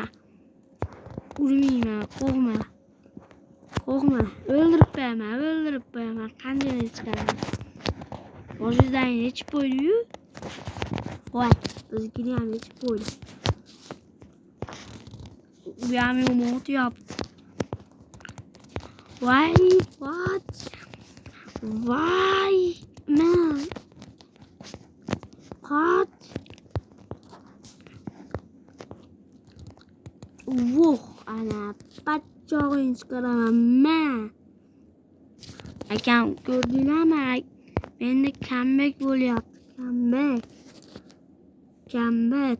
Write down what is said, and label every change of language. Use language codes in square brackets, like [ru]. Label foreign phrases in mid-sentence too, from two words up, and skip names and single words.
[uz] Urmayman, qo'rqma. Qo'rqma. O'ldirib qo'yaman. Qanday chiqaraman? Boshingizdan yechib qo'ydi-yu. Voy, biznikini ham yechib qo'ydi. Bu ham yomon yaptı. Vay, [en] what? Vay, man. What? [uz] Vuh, ana patchog'ini chiqaraman men. Akam ko'rdinglarmi? Menda comeback bo'lyapti. Comeback.